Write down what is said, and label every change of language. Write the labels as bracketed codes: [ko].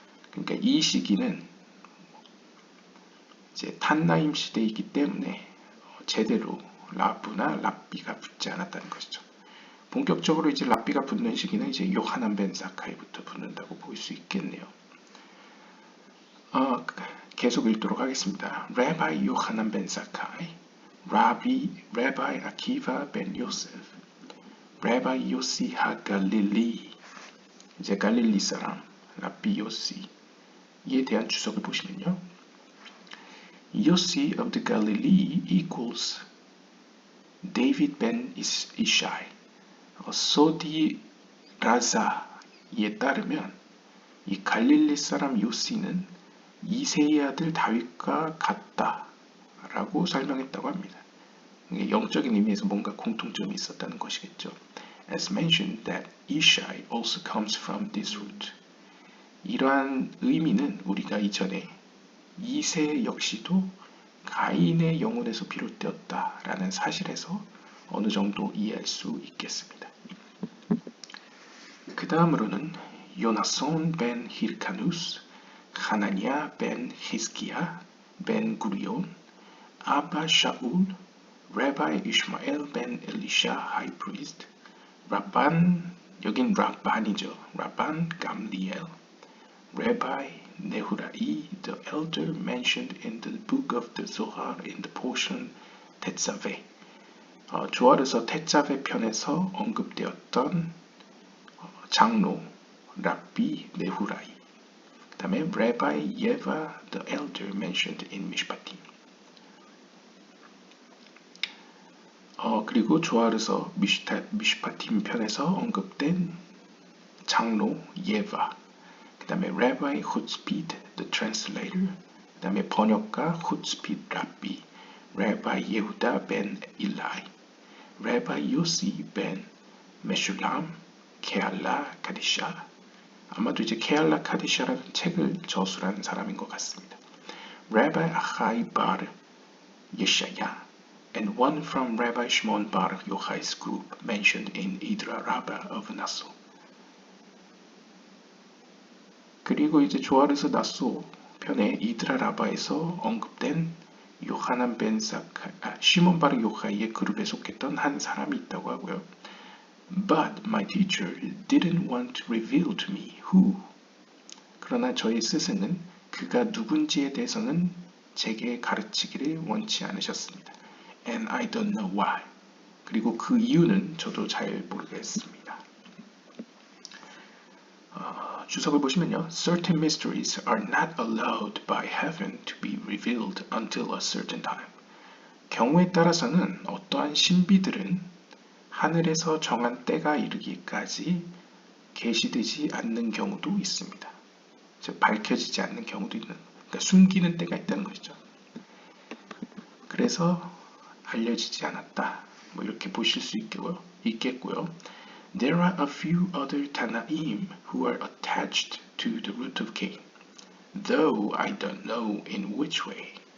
[ko] 그러니까 이 시기는 이제 탄나임 시대이기 때문에 제대로 라브나 랍비가 붙지 않았다는 것이죠. 본격적으로 이제 랍비가 붙는 시기는 이제 요하난 벤 사카이부터 붙는다고 볼 수 있겠네요. 계속 읽도록 하겠습니다. [en] Rabbi Yohanan ben Zakkai [ko] Rabbi Akiva ben Yosef, Rabbi Yossi 하갈릴리, 이제 갈릴리 사람 랍비 요시에 대한 주석을 보시면요. [en] Yossi of the Galilee equals David ben Ishai. [ko] 소디 라자에 따르면 이 갈릴리 사람 요시는 이세의 아들 다윗과 같다라고 설명했다고 합니다. 영적인 의미에서 뭔가 공통점이 있었다는 것이겠죠. [en] As mentioned that Ishai also comes from this root. [ko] 이러한 의미는 우리가 이전에 이세 역시도 가인의 영혼에서 비롯되었다라는 사실에서 어느 정도 이해할 수 있겠습니다. 그 다음으로는 요나손 벤 히르카누스, 하나니아 벤 히스기야, 벤 구리온, 아바 샤울, Rabbi Ishmael ben Elisha high priest, 라반, 여긴 라반이죠. [en] 라반 감리엘, Rabbi Nehurai the elder mentioned in the book of the Zohar in the portion 테자베. [ko] 조아르서 테자베 편에서 언급되었던 장로 랍비 네후라이. 그 다음에 [en] Rabbi Yeva the elder mentioned in 미슈파팀. [ko] 그리고 조아르서 미슈파팀 편에서 언급된 장로 예바. 그 다음에 [en] Rabbi Hutzpid the translator. [ko] 그 다음에 번역가 Hutzpid 랍비. Rabbi 예후다 ben 일라이. Rabbi 요시 ben 메슐람. 케알라 카디샤. 아마도 이제 케알라 카디샤라는 책을 저술한 사람인 것 같습니다. Rabbi 아하이 바르 예샤야. [en] And one from Rabbi Shimon bar Yochai's group mentioned in Idra Rabbah of Nassau. [ko] 그리고 이제 조아르서 나소 편의 이드라 라바에서 언급된 요하난 벤 시몬 바르 요하이의 그룹에 속했던 한 사람이 있다고 하고요. [en] But my teacher didn't want to reveal to me who. [ko] 그러나 저희 스승은 그가 누군지에 대해서는 제게 가르치기를 원치 않으셨습니다. [en] And I don't know why. [ko] 그리고 그 이유는 저도 잘 모르겠습니다. 주석을 보시면요. [en] Certain mysteries are not allowed by heaven to be revealed until a certain time. [ko] 경우에 따라서는 어떠한 신비들은 하늘에서 정한 때가 이르기까지 계시되지 않는 경우도 있습니다. 즉 밝혀지지 않는 경우도 있는, 그러니까 숨기는 때가 있다는 것이죠. 그래서 알려지지 않았다. 뭐 이렇게 보실 수 있겠고요. [en] There are a few other Tanaim who are attached to the root of Cain, though I don't know in which way.